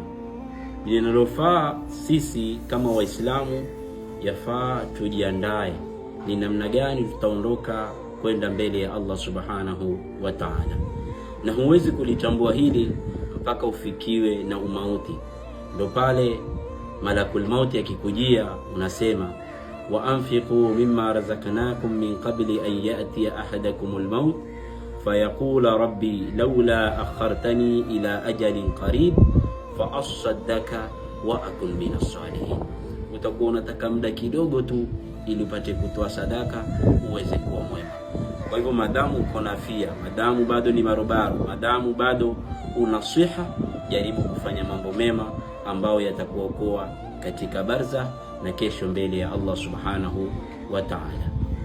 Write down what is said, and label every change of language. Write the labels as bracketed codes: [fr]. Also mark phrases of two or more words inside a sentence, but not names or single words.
[sw] Linalofaa sisi kama Waislamu, yafaa tujiandae ni namna gani tutaondoka kwenda mbele ya Allah [ar] سبحانه وتعالى. [sw] Na huwezi kulitambua hili mpaka ufikiwe na umauti. Ndio pale [ar] ملك الموت [sw] akikujia unasema, [ar] وأنفقوا مما رزقناكم من قبل أن يأتي أحدكم الموت فيقول رب لولا أخرتني إلى أجل قريب فأصدق وأكن من الصالحين. [sw] Utakuwa unataka muda kidogo tu ili upate kutoa sadaka uweze kuwa mwema. Kwa hivyo madamu uko na afya, madamu bado ni marobaro, madamu bado unasiha, jaribu kufanya mambo mema ambayo yatakuokoa katika barza na kesho mbele ya Allah [ar] سبحانه وتعالى.